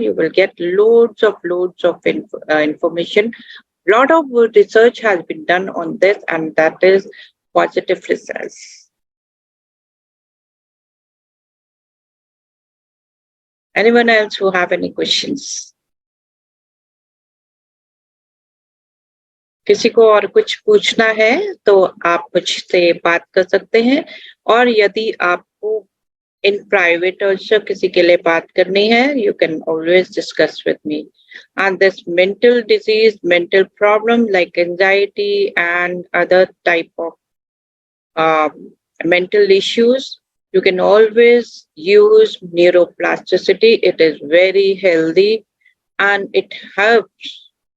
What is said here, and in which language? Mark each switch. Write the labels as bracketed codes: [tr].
[en] You will get loads of information. A lot of research has been done on this, and that is positive results. Anyone else who have any questions? [hi] किसी को और कुछ पूछना है तो आप मुझसे बात कर सकते हैं और यदि आपको [en] इन private also [hi] किसी के लिए बात करनी है [en] you can always discuss with me. And this mental disease, mental problem like anxiety and other type of mental issues, you can always use neuroplasticity. It is very healthy and it helps